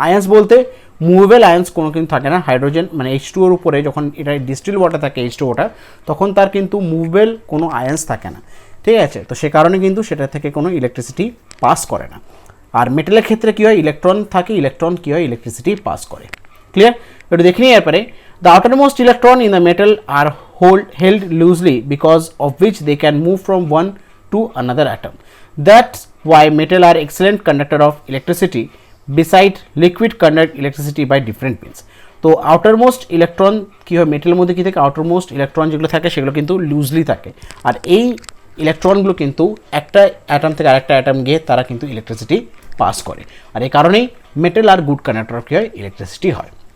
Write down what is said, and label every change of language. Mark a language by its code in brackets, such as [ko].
[bn] আয়ন্স বলতে মুভেবল আয়ন্স কোনো কিন্তু থাকে না, হাইড্রোজেন মানে H2O এর উপরে যখন এটা ডিস্টিল ওয়াটার থাকে H2O টা তখন তার কিন্তু মুভেবল কোনো আয়ন্স থাকে না, ঠিক আছে, তো সে কারণে কিন্তু সেটা থেকে কোনো ইলেকট্রিসিটি পাস করে না। আর মেটালের ক্ষেত্রে কী হয়, ইলেকট্রন থাকে, ইলেকট্রন কী হয়, ইলেকট্রিসিটি পাস করে। ক্লিয়ার? একটু দেখে নিই এরপরে, [en] The outermost electron in the metal are held loosely because of which they can move from one to another atom. That's why metal are excellent conductor of electricity beside liquid conduct electricity by different means. [bn] তো outermost electron কী হয়, মেটালের মধ্যে কী থাকে, outermost electron যেগুলো থাকে সেগুলো কিন্তু loosely থাকে, আর এই ইলেকট্রনগুলো কিন্তু একটা অ্যাটম থেকে আরেকটা অ্যাটম গিয়ে তারা কিন্তু ইলেকট্রিসিটি পাস করে, আর এই কারণেই মেটাল আর গুড কন্ডাক্টর কী হয়, ইলেকট্রিসিটি হয়।